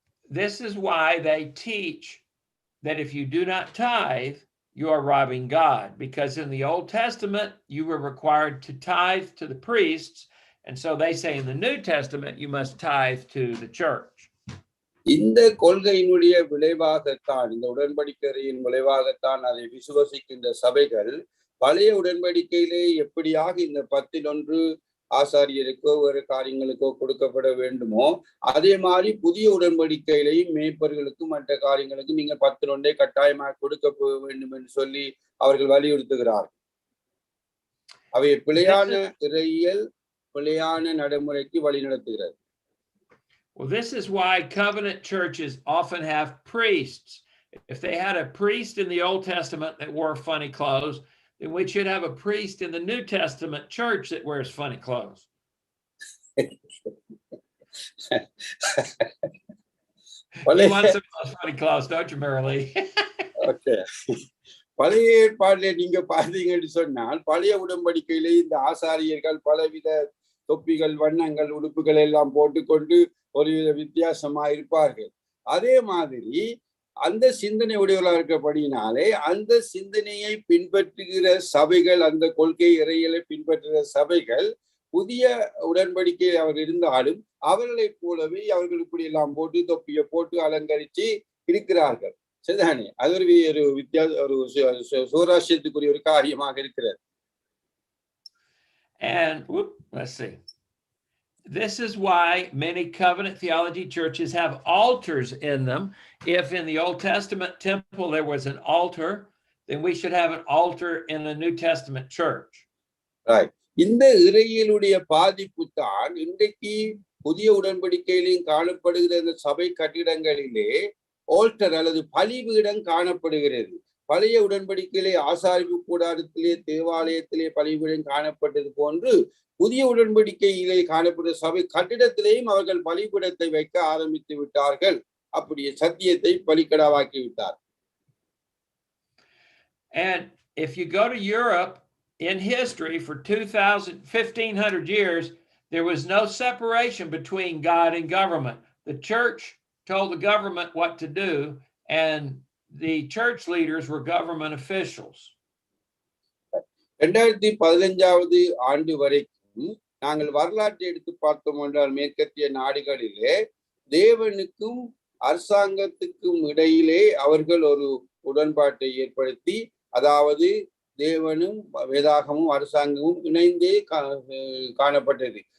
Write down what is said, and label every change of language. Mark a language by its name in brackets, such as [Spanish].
[English] This is why they teach that if you do not tithe, you are robbing God, because in the Old Testament you were required to tithe to the priests, and so they say in the New Testament you must tithe to the church. [Tamil] இந்த கொள்கையினுடைய விளைவாகத்தான், இந்த உடன்படிக்கையின் விளைவாகத்தான் அதை விசுவசிக்கின்ற சபைகள் பழைய உடன்படிக்கையிலே எப்படியாக இந்த 10 ஆசாரியருக்கோ வேறு காரியங்களுக்கோ கொடுக்கப்பட வேண்டுமோ, அதே மாதிரி புதிய உடன்படிக்கையிலையும் மேய்ப்பர்களுக்கும் மற்ற காரியங்களுக்கும் நீங்க 10 கட்டாயமாக கொடுக்க வேண்டும் என்று சொல்லி அவர்கள் வலியுறுத்துகிறார்கள். அவை பிழையான இறையியல், பிழையான நடைமுறைக்கு வழி நடத்துகிறது. [English] Well, this is why covenant churches often have priests. If they had a priest in the Old Testament that wore funny clothes, then we should have a priest in the New Testament church that wears funny clothes. You want some of those funny clothes, don't you, Murali? Okay. [Tamil] பழைய ஏற்பாட்டிலே நீங்க பார்த்தீங்கன்னு சொன்னால், பழைய உடன்படிக்கையிலே இந்த ஆசாரியர்கள் பலவித தொப்பிகள், வண்ணங்கள், உடுப்புகள் எல்லாம் போட்டுக்கொண்டு ஒரு வித்தியாசமா இருப்பார்கள். அதே மாதிரி அந்த சிந்தனை உடையவர்களாக இருக்கிறபடினாலே அந்த சிந்தனையை பின்பற்றுகிற சபைகள், அந்த கொள்கை இறையியலை பின்பற்றுகிற சபைகள் புதிய உடன்படிக்கை அவர் இருந்தாலும் அவர்களைப் போலவே அவர்கள் இப்படி எல்லாம் போட்டு தொப்பியை போட்டு அலங்கரிச்சு இருக்கிறார்கள். சரிதானே? அது ஒரு வித்தியாச, ஒரு சோராசியத்துக்குரிய ஒரு காரியமாக இருக்கிறது. [English] And let's see. This is why many covenant theology churches have altars in them. If in the Old Testament temple there was an altar, then we should have an altar in a New Testament church. Right. [Tamil] இந்த இறையியலுடைய பாதிப்பு தான் இன்றைக்கு புதிய உடன்படிக்கையிலும் காணப்படுகிற இந்த சபை கட்டிடங்களிலே alter அல்லது பலிபீடம் காணப்படுகிறது. பழைய உடன்படிக்கையிலே ஆசாரிப்பு கூடாரத்திலே, தேவாலயத்திலே பலிபீடம் காணப்பட்டது போன்று புதிய உடன்படிக்கையிலே காணப்படுகிற சபை கட்டிடத்திலேயும் அவர்கள் பலிபீடத்தை வைக்க ஆரம்பித்து விட்டார்கள். அப்படியே சத்தியத்தை பலிக்கடாவாக்கி விட்டார். [English] And if you go to Europe, in history for 1500 years, there was no separation between God and government. The church told the government what to do, and the church leaders were government officials. [Tamil] 2015வது ஆண்டு வரைக்கும் நாங்கள் வரலாற்றை எடுத்து பார்த்தோம் என்றால், மேற்கத்திய நாடுகளிலே தேவனுக்கும் அரசாங்கத்துக்கும் இடையிலே அவர்கள் ஒரு உடன்பாட்டை ஏற்படுத்தி, அதாவது தேவனும் வேதாகமும் அரசாங்கமும் இணைந்தே காணப்பட்டது.